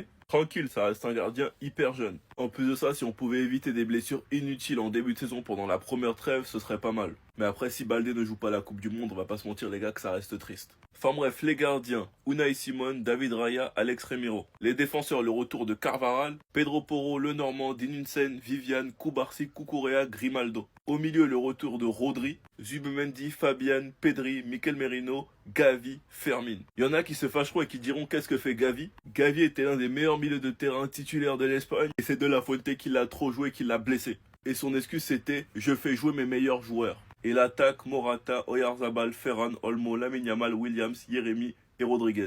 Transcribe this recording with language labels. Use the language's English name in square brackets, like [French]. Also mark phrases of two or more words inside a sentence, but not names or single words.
[French] Tranquille, ça reste un gardien hyper jeune. En plus de ça, si on pouvait éviter des blessures inutiles en début de saison pendant la première trêve, ce serait pas mal. Mais après, si Baldé ne joue pas la Coupe du Monde, on va pas se mentir les gars que ça reste triste. Enfin bref, les gardiens, Unai Simon, David Raya, Alex Remiro. Les défenseurs, le retour de Carvajal, Pedro Porro, Lenormand, Dinunsen, Vivian, Cubarsí, Cucurella, Grimaldo. Au milieu, le retour de Rodri, Zubimendi, Fabian, Pedri, Mikel Merino, Gavi, Fermin. Il y en a qui se fâcheront et qui diront qu'est-ce que fait Gavi. Gavi était l'un des meilleurs milieux de terrain titulaires de l'Espagne et c'est De La Fuente qui l'a trop joué, qui l'a blessé. Et son excuse c'était « je fais jouer mes meilleurs joueurs ». Et l'attaque, Morata, Oyarzabal, Ferran, Olmo, Lamine Yamal, Williams, Jérémy et Rodriguez.